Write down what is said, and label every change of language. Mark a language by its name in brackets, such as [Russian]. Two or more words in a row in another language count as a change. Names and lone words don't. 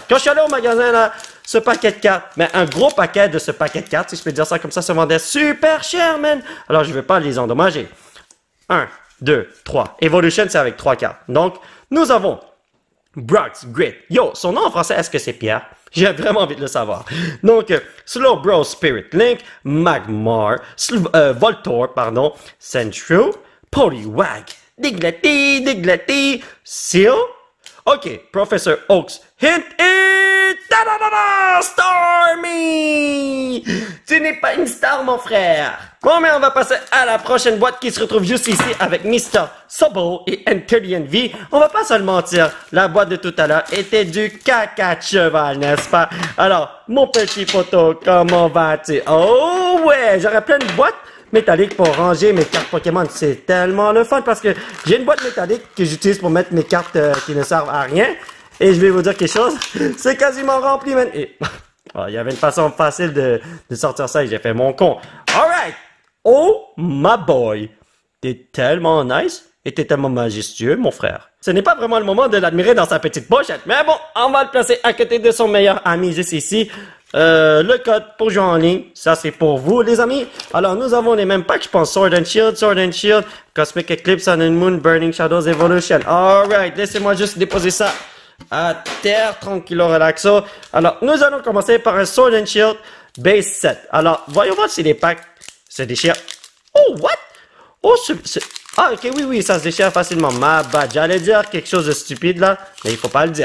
[French] Quand je suis allé au magasin, là, ce paquet de cartes, mais un gros paquet de ce paquet de cartes, si je peux dire ça comme ça, se vendait super cher, man. Alors, je ne vais pas les endommager. 1, 2, 3. Evolution, c'est avec 3 cartes. Donc, nous avons Brock's Grit. Yo, son nom en français, est-ce que c'est Pierre? J'ai vraiment envie de le savoir. Donc, Slowbro Spirit Link, Magmar, Voltorb, pardon, Sandshrew, Poliwag, Diglett, Seal. OK, Professor Oak's Hint et... Ta-da-da-da! Stormy! Tu n'es pas une star, mon frère. Bon, mais on va passer à la prochaine boîte qui se retrouve juste ici avec Mr. Sobble et Anthurian V. On va pas se le mentir, la boîte de tout à l'heure était du caca de cheval, n'est-ce pas? Alors, mon petit poteau, comment vas-tu? Oh ouais, j'aurais plein de boîtes métalliques pour ranger mes cartes Pokémon. C'est tellement le fun parce que j'ai une boîte métallique que j'utilise pour mettre mes cartes qui ne servent à rien. Et je vais vous dire quelque chose, c'est quasiment rempli, man. Et... oh, il y avait une façon facile de sortir ça et j'ai fait mon con. [English] Alright! Oh, my boy! [French] T'es tellement nice et t'es tellement majestueux, mon frère. Ce n'est pas vraiment le moment de l'admirer dans sa petite pochette, mais bon, on va le placer à côté de son meilleur ami juste ici. Le code pour jouer en ligne, ça c'est pour vous, les amis. Alors, nous avons les mêmes packs, je pense. Sword and Shield, Cosmic Eclipse, Sun and Moon, Burning Shadows, Evolution. Alright, laissez-moi juste déposer ça à terre, tranquillo, relaxo. Alors, nous allons commencer par un Sword and Shield Base 7. Alors, voyons voir si les packs se déchirent. [English] Oh, what? [French] Oh, ah, ok, oui, ça se déchire facilement. Ma bad, j'allais dire quelque chose de stupide, là, mais il faut pas le dire.